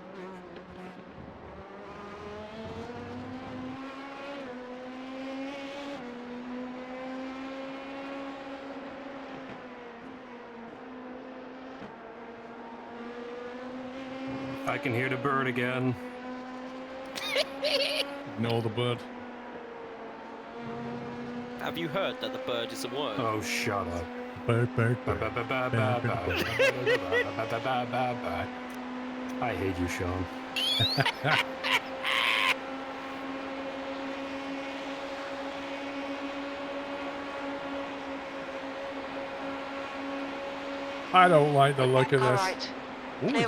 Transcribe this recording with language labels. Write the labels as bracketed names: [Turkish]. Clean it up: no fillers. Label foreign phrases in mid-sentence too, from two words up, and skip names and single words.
[English] I can hear the bird again. Ignore the bird. Have you heard that the bird is a word? Oh, shut up. Bird, bird, Ba- bird. ba- ba- ba- ba- ba- ba- ba- ba- ba- ba. I hate you, Sean. I don't like the look of All this. right. Ooh, Clear